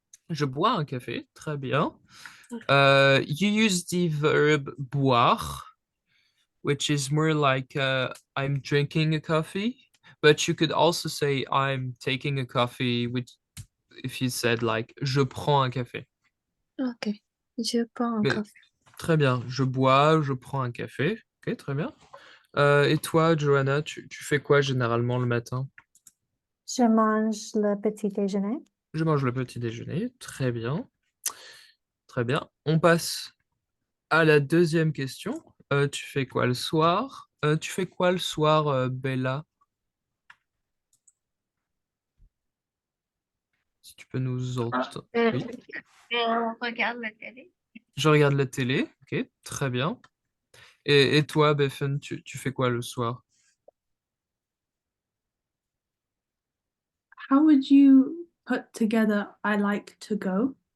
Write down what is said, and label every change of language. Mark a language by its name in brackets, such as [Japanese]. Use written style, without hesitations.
[French] je bois un café, très bien. [English] You use the verb boire, which is more like I'm drinking a coffee, but you could also say I'm taking a coffee, which if you said like [French] je prends un café. Okay. Je prends un Mais- café. Très bien, je bois, je prends un café. Ok, très bien. Et toi, Johanna, tu fais quoi généralement le matin? Je mange le petit déjeuner. Je mange le petit déjeuner. Très bien. Très bien. On passe à la deuxième question. Tu fais quoi le soir? Tu fais quoi le soir, Bella? Si tu peux nous entendre. Oui. On regarde la télé. Je regarde la télé. Ok, très bien. Et toi, Bethan, tu fais quoi le soir? [English] How would you put together I like to go?